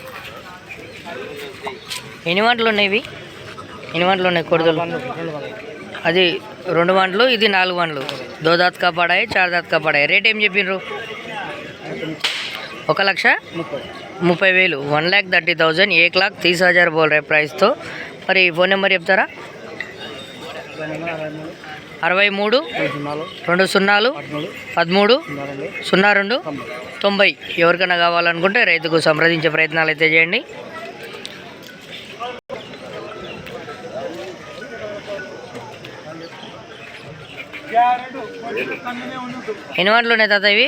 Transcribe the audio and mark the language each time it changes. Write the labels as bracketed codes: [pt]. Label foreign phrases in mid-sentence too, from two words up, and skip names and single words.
[te] ఎన్ని వంటలు ఉన్నాయి ఇవి? ఎన్ని వంటలు ఉన్నాయి కోడిదూళ్ళు? అది 2 వంటలు, ఇది 4 వంటలు. [hi] 2 दांत का पड़ा है, 4 दांत का पड़ा है. [te] రేట్ ఏం చెప్పిండ్రు? 1,30,000. 1,30,000. 1,30,000 [hi] बोल रहे [te] ప్రైస్తో. మరి ఫోన్ నెంబర్ చెప్తారా? 63 20 13 02 90. ఎవరికైనా కావాలనుకుంటే రైతుకు సంప్రదించే ప్రయత్నాలు అయితే చేయండి. ఎన్ని వంటలు ఉన్నాయి తాత ఇవి?